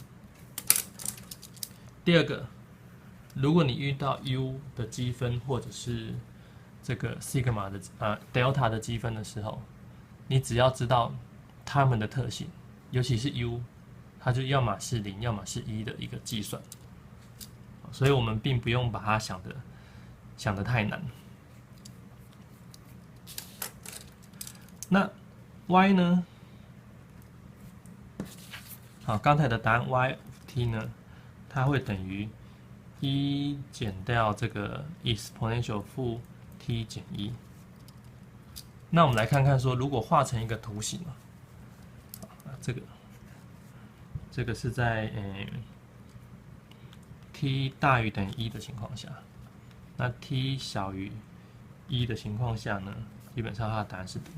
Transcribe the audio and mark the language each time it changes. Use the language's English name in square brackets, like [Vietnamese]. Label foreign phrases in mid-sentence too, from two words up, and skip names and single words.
[Chinese] 第二個，如果你遇到 u 的積分或者是這個 sigma 的delta 的積分的時候，你只要知道它們的特性，尤其是 u， 它就要麼是0，要麼是1的一個計算，所以我們並不用把它想得太難。那 y 呢？好，剛才的答案 [English] y of t [Chinese] 呢，它會等於1減掉這個 exponential 負 t 減1。那我們來看看說，如果畫成一個圖形啊，這個是在t 大於等於1的情況下，那 t 小於1的情況下呢，基本上它的答案是0。